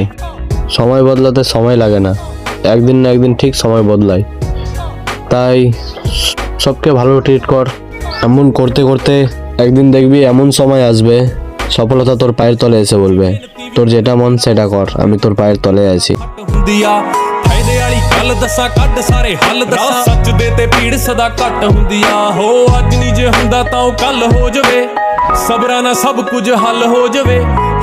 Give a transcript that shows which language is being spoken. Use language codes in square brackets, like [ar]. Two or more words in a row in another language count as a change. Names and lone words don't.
[bn] সময় বদলাতে সময় লাগে না, একদিন না একদিন ঠিক সময় বদলায়। তাই সবকে ভালো ট্রিট কর। এমন করতে করতে একদিন দেখবি এমন সময় আসবে সফলতা তোর পায়ের তলে এসে বলবে, তোর যেটা মন সেটা কর, আমি তোর পায়ের তলে আছি। [pa] ਫਾਇਦੇ ਵਾਲੀ ਗੱਲ ਦੱਸਾਂ ਕੱਢ ਸਾਰੇ ਹੱਲ ਦੱਸਾਂ ਸੱਚ ਦੇ ਤੇ ਭੀੜ ਸਦਾ ਘੱਟ ਹੁੰਦੀ ਆ ਹੋ ਅੱਜ ਨਹੀਂ ਜੇ ਹੁੰਦਾ ਤਾਂ ਉਹ ਕੱਲ ਹੋ ਜਾਵੇ ਸਬਰਾਂ ਨਾਲ ਸਭ ਕੁਝ ਹੱਲ ਹੋ ਜਾਵੇ